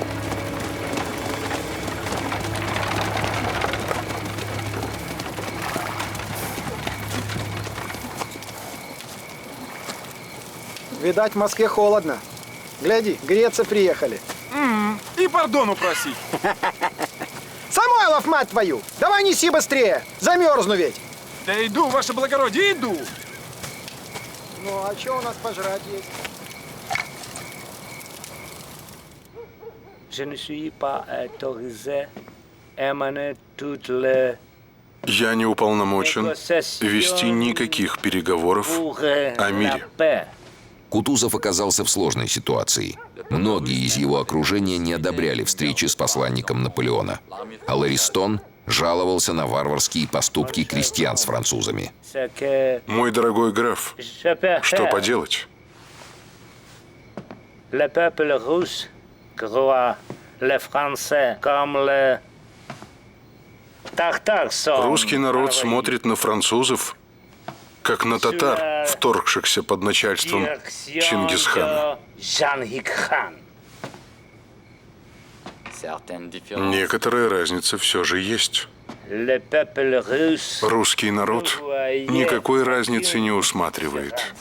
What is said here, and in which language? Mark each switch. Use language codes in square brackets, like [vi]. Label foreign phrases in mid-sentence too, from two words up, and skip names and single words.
[ru] Видать, в Москве холодно. Гляди, греться приехали. И пардону просить. Самойлов, мать твою! Давай неси быстрее! Замерзну ведь! Да иду, ваше благородие, иду! Ну, а что у нас пожрать есть? [fr] Je ne suis pas autorisé à mener toutes les... [ru] Я не уполномочен вести никаких переговоров о мире. Кутузов оказался в сложной ситуации. Многие из его окружения не одобряли встречи с посланником Наполеона. А Ларистон жаловался на варварские поступки крестьян с французами. Мой дорогой граф, что поделать? [fr] Le peuple russe croit les Français comme les tartares. [ru] Русский народ смотрит на французов, как на татар, вторгшихся под начальством Чингисхана. Некоторая разница все же есть. Русский народ никакой разницы не усматривает.